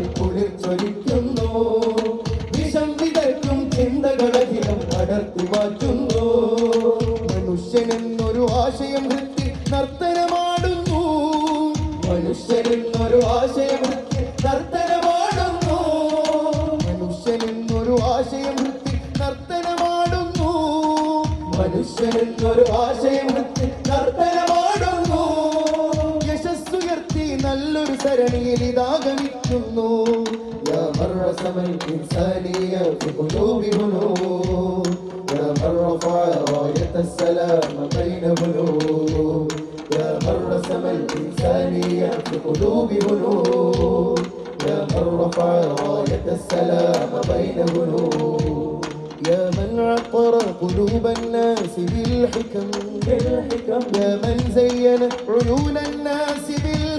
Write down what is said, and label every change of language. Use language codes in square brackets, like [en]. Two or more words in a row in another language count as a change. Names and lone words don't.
[ml] കുളിർ ചൊരിക്കുന്നു വിഷം വിതയ്ക്കും ചിന്തകളഖിലം അടർത്തി മാറ്റുന്നു മനുഷ്യനെന്നൊരു ആശയം വൃത്തി നർത്തനമാടുന്നു മനുഷ്യനെന്നൊരു ആശയം വൃത്തി നർത്തനമാടുന്നു മനുഷ്യനെന്നൊരു ആശയം വൃത്തി നർത്തനമാടുന്നു മനുഷ്യനെന്നൊരു ആശയം വൃത്തി നർത്തനമാടുന്നു യശസ്സുയർത്തി നല്ലൊരു സരണിയിൽ ഇതാഗമിക്കുന്നു يا [ar] من رسم الإنسانية في قلوب هنود يا من رفع راية السلام بين هنود يا من رسم الإنسانية في قلوب هنود يا من رفع راية السلام بين هنود يا من عطر قلوب الناس بالحكم يا من زين عيون الناس بالحكم